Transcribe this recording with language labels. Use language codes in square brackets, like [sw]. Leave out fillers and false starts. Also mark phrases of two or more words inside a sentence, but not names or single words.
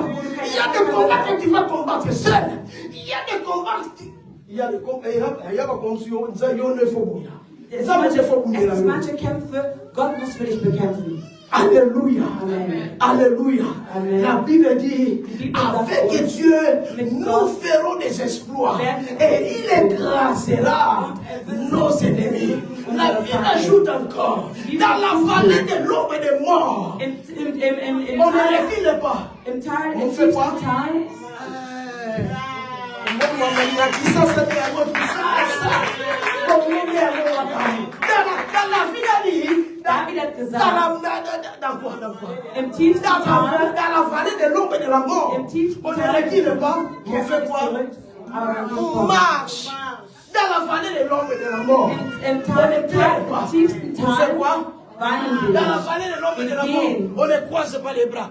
[fr] Il y a des combats que tu vas combattre seul. Il y a des combats. Il y a des combats. Il y a des combats. [de] Es gibt manche Kämpfe, Gott muss für dich bekämpfen. [fr] Alléluia. Amen. Alléluia. Amen. La Bible dit, avec Dieu, nous ferons des exploits. Et il écrasera nos ennemis. La Bible ajoute encore, dans la vallée de l'ombre et de mort, on ne refile pas. On fait quoi? Dans la vie [de] David hat gesagt, [fr] dans la vallée de l'ombre et de la mort, on ne recule pas, on fait quoi? On marche. Dans la vallée de l'ombre et de la mort, on ne pleure pas. On fait quoi? Dans la vallée de l'ombre et de la mort, on ne croise pas les bras.